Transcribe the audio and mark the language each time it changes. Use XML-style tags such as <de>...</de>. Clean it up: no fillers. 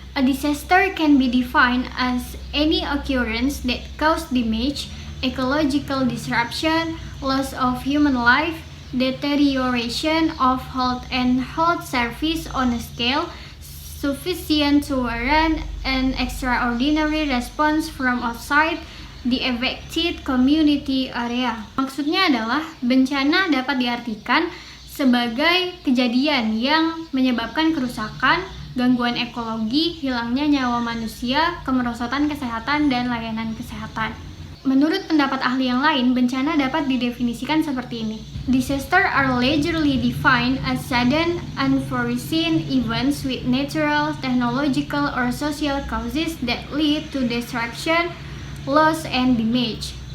<en>A disaster can be defined as any occurrence that cause damage, ecological disruption, loss of human life, deterioration of health and health service on a scale sufficient to warrant an extraordinary response from outside the affected community area.</en> <id>Maksudnya adalah bencana dapat diartikan sebagai kejadian yang menyebabkan kerusakan, gangguan ekologi, hilangnya nyawa manusia, kemerosotan kesehatan, dan layanan kesehatan. Menurut pendapat ahli yang lain, bencana dapat didefinisikan seperti ini.</id> <en>Disaster are largely defined as sudden, unforeseen events with natural, technological, or social causes that lead to destruction, loss, and damage.</en>